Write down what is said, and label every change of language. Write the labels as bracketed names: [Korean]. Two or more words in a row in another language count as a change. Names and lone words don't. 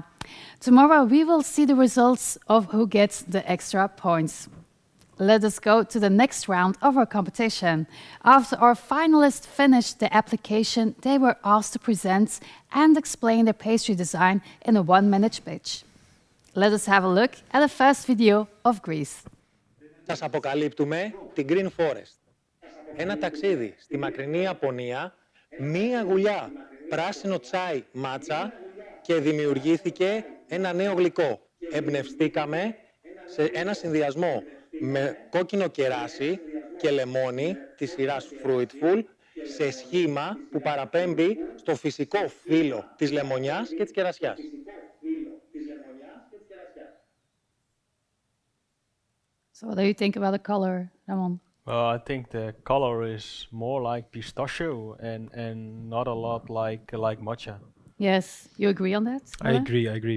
[English] Tomorrow we will see the results of who gets the extra points. Let us go to the next round of our competition. After our finalists finished the application, they were asked to present and explain their pastry design in a 1-minute pitch. Let us have a look at the first video of Greece. [Greek] Σας αποκαλύπτουμε την Green Forest. Ένα ταξίδι στη μακρινή Ιαπωνία, μία γουλιά πράσινο τσάι μάτσα και δημιουργήθηκε ένα νέο γλυκό. Εμπνευστήκαμε σε ένα συνδυασμό με κόκκινο κεράσι και λεμόνι της σειράς Fruitful σε σχήμα που παραπέμπει στο φυσικό φύλλο της λεμονιάς και της κερασιάς. [English] So what do you think about the color, Ramon? Well, I think the color is more like pistachio and not a lot like matcha. Yes, you agree on that? I agree.